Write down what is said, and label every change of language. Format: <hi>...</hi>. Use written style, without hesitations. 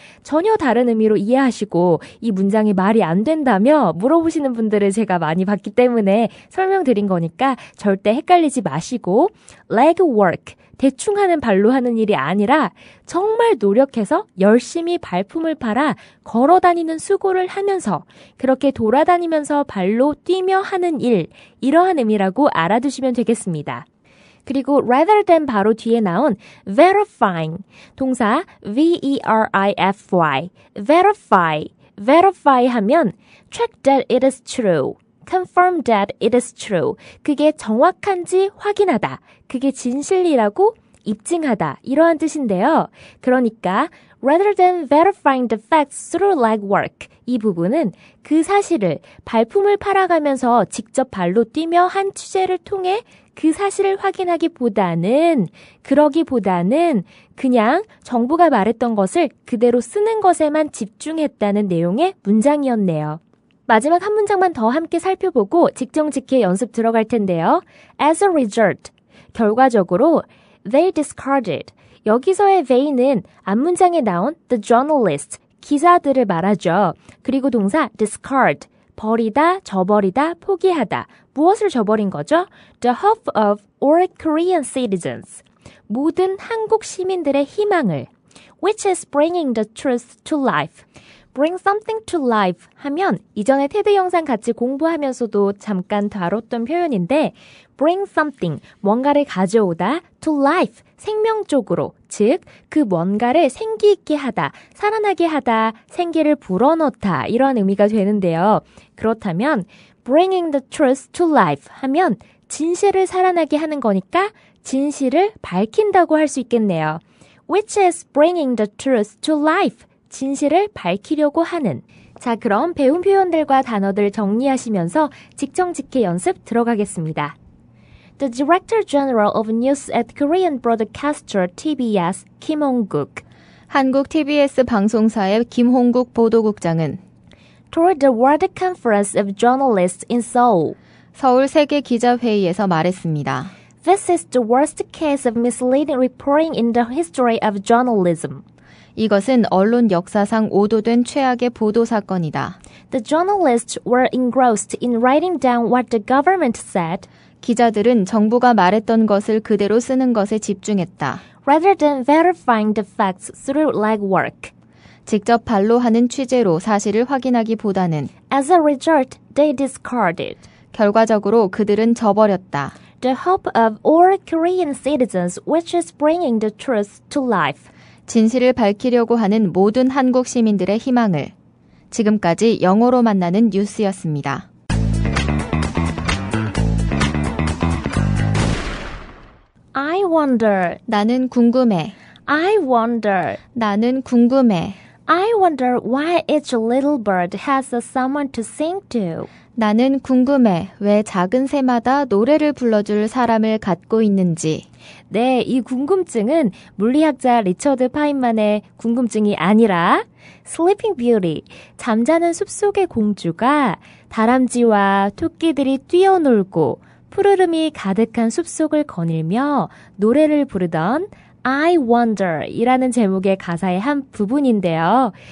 <ko>전혀 다른 의미로 이해하시고 이 문장이 말이 안 된다며 물어보시는 분들을 제가 많이 봤기 때문에 설명드린 거니까 절대 헷갈리지 마시고 legwork, 대충 하는 발로 하는 일이 아니라 정말 노력해서 열심히 발품을 팔아 걸어다니는 수고를 하면서 그렇게 돌아다니면서 발로 뛰며 하는 일, 이러한 의미라고 알아두시면 되겠습니다.</ko> <en>그리고 rather than</en> <ko>바로 뒤에 나온</ko> <en>verifying,</en> <ko>동사</ko> <en>V-E-R-I-F-Y, verify</en> <ko>하면</ko> <en>check that it is true, confirm that it is true.</en> <ko>그게 정확한지 확인하다, 그게 진실이라고 입증하다, 이러한 뜻인데요. 그러니까</ko> <en>rather than verifying the facts through legwork,</en> <ko>이 부분은 그 사실을 발품을 팔아가면서 직접 발로 뛰며 한 취재를 통해 그 사실을 확인하기보다는, 그러기보다는 그냥 정부가 말했던 것을 그대로 쓰는 것에만 집중했다는 내용의 문장이었네요. 마지막 한 문장만 더 함께 살펴보고 직정직해 연습 들어갈 텐데요.</ko> <en>As a result,</en> <ko>결과적으로</ko> <en>they discarded.</en> <ko>여기서의 they는 앞문장에 나온 the journalist, 기자들을 말하죠. 그리고 동사 discard, 버리다, 저버리다, 포기하다. 무엇을 저버린 거죠?</ko> <en>The hope of all Korean citizens.</en> <ko>모든 한국 시민들의 희망을.</ko> <en>Which is bringing the truth to life.</en> <ko>Bring something to life 하면 이전에 테드 영상 같이 공부하면서도 잠깐 다뤘던 표현인데</ko> <en>bring something,</en> <ko>뭔가를 가져오다, to life, 생명 쪽으로, 즉 그 뭔가를 생기 있게 하다, 살아나게 하다, 생기를 불어넣다 이런 의미가 되는데요. 그렇다면</ko> <en>bringing the truth to life</en> <ko>하면 진실을 살아나게 하는 거니까 진실을 밝힌다고 할 수 있겠네요.</ko> <en>Which is bringing the truth to life.</en> <ko>진실을 밝히려고 하는. 자, 그럼 배운 표현들과 단어들 정리하시면서 직정직해 연습 들어가겠습니다.</ko> <en>The Director General of News at Korean Broadcaster TBS, Kim Hong-guk.</en> <ko>한국 TBS 방송사의 김홍국 보도국장은</ko> <en>Toward the World Conference of Journalists in Seoul.</en> <ko>서울 세계기자회의에서 말했습니다.</ko> <en>This is the worst case of misleading reporting in the history of journalism.</en> <ko>이것은 언론 역사상 오도된 최악의 보도 사건이다.</ko> <en>The journalists were engrossed in writing down what the government said.</en> <ko>기자들은 정부가 말했던 것을 그대로 쓰는 것에 집중했다.</ko> <en>Rather than verifying the facts through legwork.</en> <ko>직접 발로 하는 취재로 사실을 확인하기보다는</ko> <en>As a result, they discarded.</en> <ko>결과적으로 그들은 저버렸다.</ko> <en>The hope of all Korean citizens, which is bringing the truth to life.</en> <ko>진실을 밝히려고 하는 모든 한국 시민들의 희망을. 지금까지 영어로 만나는 뉴스였습니다.</ko> <en>I wonder.</en> <ko>나는 궁금해.</ko> <en>I wonder.</en> <ko>나는 궁금해.</ko> <en>I wonder why each little bird has someone to sing to.</en> <ko>나는 궁금해. 왜 작은 새마다 노래를 불러줄 사람을 갖고 있는지. 네, 이 궁금증은 물리학자 리처드 파인만의 궁금증이 아니라 Sleeping Beauty, 잠자는 숲속의 공주가 다람쥐와 토끼들이 뛰어놀고 푸르름이 가득한 숲속을 거닐며 노래를 부르던 I wonder 이라는 제목의 가사의 한 부분인데요.</ko>